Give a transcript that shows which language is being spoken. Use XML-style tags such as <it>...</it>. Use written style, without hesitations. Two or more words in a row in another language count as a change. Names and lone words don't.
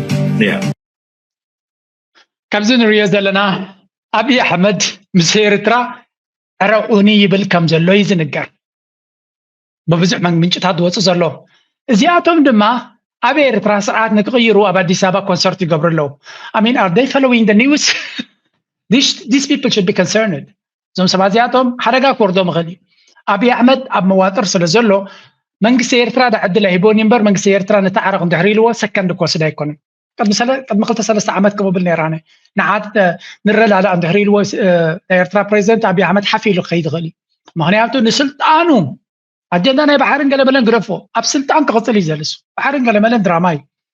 <ti>ካብዚ ንሪኦ ዘለና ኣብይ ኣሕመድ ምስ ኤርትራ ዕረቁኒ ይብል ከም ዘሎ ይዝንገር በብዙሕ ምንጭታት ዝወፁ ዘሎ እዚኣቶም ድማ ኣብ ኤርትራ ስርዓት ንክቕይሩ ኣብ ኣዲስ ኣበባ ኮንሰርት ይገብሩ ኣለዉ</ti> <en>I mean are they following the news these people should be concerned</en> <ti>እዞም ሰባት እዚኣቶም ሓደጋ ክወርዶም ይኽእል እዩ ኣብይ ኣሕመድ ኣብ መዋጥር ስለ ዘሎ መንግስቲ ኤርትራ ዳዕድል ሂቦኒ እምበር መንግስቲ ኤርትራ ነቲ ዓረቕ እንድሕር ኢልዎ ሰከንድ ክወስድ ኣይኮነን ቅድሚ 2-3 ዓመት ክብብል ነይራነ ንዓት ንረዳዳእ እንድሕር ኢልዎ ናይ ኤርትራ ፕሬዚደንት ኣብይ ኣሕመድ ሓፊሉ ክኸይድ ይኽእል እዩ ምክንያቱ ንስልጣኑ ኣጀንዳ ናይ ባሕርን ገለመለን ግረፎ ኣብ ስልጣን ክቕፅል እዩ ዘለሱ ባሕርን ገለመለን ድራማ እዩ</ti>